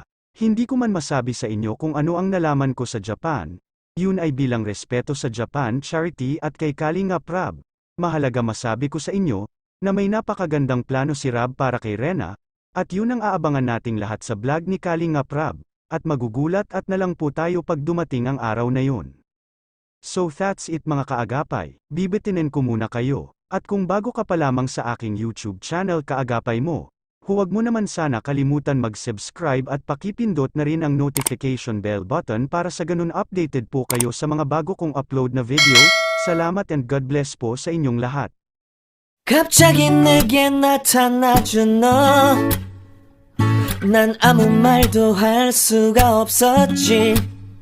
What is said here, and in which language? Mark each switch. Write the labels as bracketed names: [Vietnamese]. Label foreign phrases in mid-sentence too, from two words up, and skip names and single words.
[Filipino] Hindi ko man masabi sa inyo kung ano ang nalaman ko sa Japan, yun ay bilang respeto sa Japan Charity at kay Kalinga Prab. Mahalaga masabi ko sa inyo, na may napakagandang plano si Rab para kay Rena, at yun ang aabangan nating lahat sa vlog ni Kalinga Prab, at magugulat at nalang po tayo pag dumating ang araw na yun. [English] So that's it [Filipino] mga kaagapay, bibitinin ko muna kayo, at kung bago ka pa lamang sa aking YouTube channel Kaagapay Mo, huwag mo naman sana kalimutan mag-subscribe at pakipindot na rin ang notification bell button para sa ganun updated po kayo sa mga bago kong upload na video. [English] Salamat and God bless [Filipino] po sa inyong lahat. [Korean] 갑자기 내게 나타나준 너 난 아무 말도 할 수가 없었지